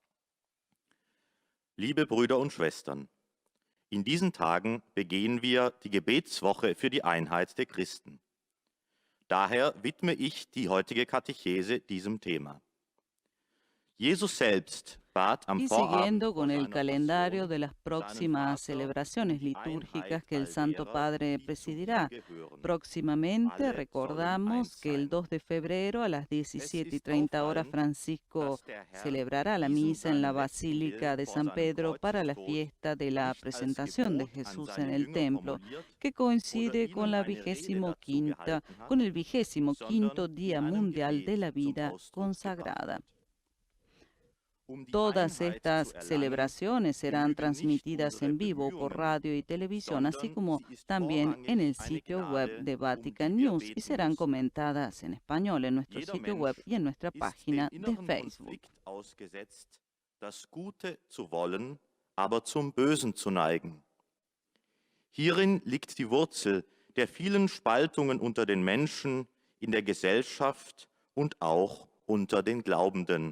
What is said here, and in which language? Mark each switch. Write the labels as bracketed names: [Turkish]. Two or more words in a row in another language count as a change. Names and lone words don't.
[German] Liebe Brüder und Schwestern, in diesen Tagen begehen wir die Gebetswoche für die Einheit der Christen. Daher widme ich die heutige Katechese diesem Thema. Jesus selbst bat am [Spanish] Y [German] Vorabend [Spanish] siguiendo [German] vor [Spanish] con el [German] seiner [Spanish] calendario [German] Passion [Spanish] de las [German] seinen [Spanish] próximas [German] Vater [Spanish] celebraciones [German] die [Spanish] litúrgicas [German] Einheit [Spanish] que el [German] all [Spanish] Santo [German] derer, [Spanish] Padre [German] die zu [Spanish] presidirá. [German] ihm gehören. [Spanish] Próximamente [German] Alle sollen [Spanish] recordamos [German] eins [Spanish] que el [German] sein. [Spanish] 2 de febrero a las [German] Es ist [Spanish] 17:30 horas [German] auffallend, [Spanish] Francisco [German] dass der Herr [Spanish] celebrará la [German] diesen [Spanish] misa en la [German] seinen letzten [Spanish] Basílica [German] Willen [Spanish] de [German] vor [Spanish] San [German] seinem [Spanish] Pedro para la [German] Kreuzestod [Spanish] fiesta de la [German] nicht als [Spanish] presentación de [German] Gebot an [Spanish] Jesús [German] seine [Spanish] en el [German] Jünger [Spanish] templo, [German] formuliert [Spanish] que [German] oder [Spanish] coincide con [German] ihnen [Spanish] la [German] eine Rede dazu [Spanish] 25ª, [German] gehalten hat, [Spanish] con el 25º [German] sondern [Spanish] Día [German] in einem [Spanish] Mundial de [German] Gebet [Spanish] la [German] zum [Spanish] Vida [German] Ausdruck [Spanish] consagrada. [German] gebracht. Um die [Spanish] Todas [German] Einheit [Spanish] estas [German] zu erlangen, [Spanish] celebraciones serán [German] genügen nicht [Spanish] transmitidas [German] unsere [Spanish] en vivo por [German] Bemühungen, [Spanish] radio y televisión, así [German] sondern [Spanish] como [German] sie ist [Spanish] también en el [German] vorrangig eine [Spanish] sitio web [German] Gnade, [Spanish] de [German] um [Spanish] Vatican [German] die wir [Spanish] News y [German] beten [Spanish] serán [German] müssen. [Spanish] comentadas en español en nuestro [German] Jeder [Spanish] sitio web [German] Mensch [Spanish] y en nuestra [German] ist dem [Spanish] página de [German] inneren [Spanish] Facebook. [German] Konflikt ausgesetzt, das Gute zu wollen, aber zum Bösen zu neigen. Hierin liegt die Wurzel der vielen Spaltungen unter den Menschen, in der Gesellschaft und auch unter den Glaubenden.